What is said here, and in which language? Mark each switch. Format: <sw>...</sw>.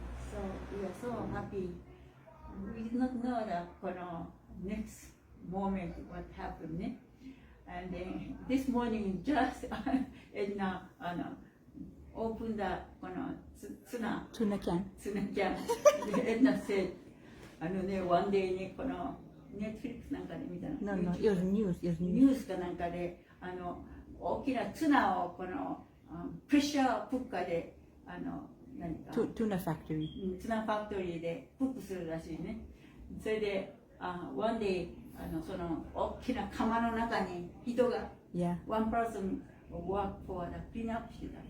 <en>So we are so happy. We did not know that</en> <ja>この</ja> <en>next moment what happened ね。 And then this morning just Edna opened the</en> <ja>この</ja> <en>ツナキャン。 Edna said one day</en> <ja>ねこの</ja> <en>Netflix</en> <ja>なんかで見たの。</ja> <en>No, it was news.</en> <ja>ニュースかなんかで大きなツナをこのプレッシャークッカーで何か</ja> <en>Tuna factory.</en> <ja>ツナファクトリーでクックするらしいね。それで</ja> <en>one day</en> <ja>その大きな釜の中に人が</ja> <en>one person work for the clean up</en> <ja>してた。</ja>